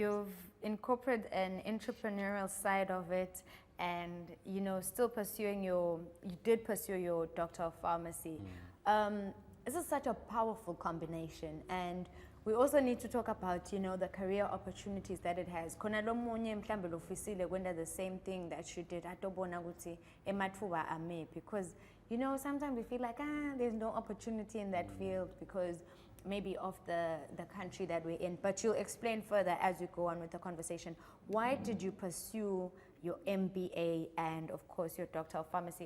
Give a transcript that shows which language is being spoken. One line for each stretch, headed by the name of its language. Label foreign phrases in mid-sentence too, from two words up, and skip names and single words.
English: you've incorporated an entrepreneurial side of it, and you know, still pursuing you did pursue your Doctor of Pharmacy. This is such a powerful combination, and we also need to talk about, you know, the career opportunities that it has.
Swati: Khona lo munye mhlambe lofisile kwenda
English: the same thing that you did,
Swati: atobona ukuthi emathuba ame,
English: because you know, sometimes we feel like there's no opportunity in that field because maybe of the country that we're in. But you'll explain further as you go on with the conversation. Why did you pursue your MBA and of course your Doctor of Pharmacy?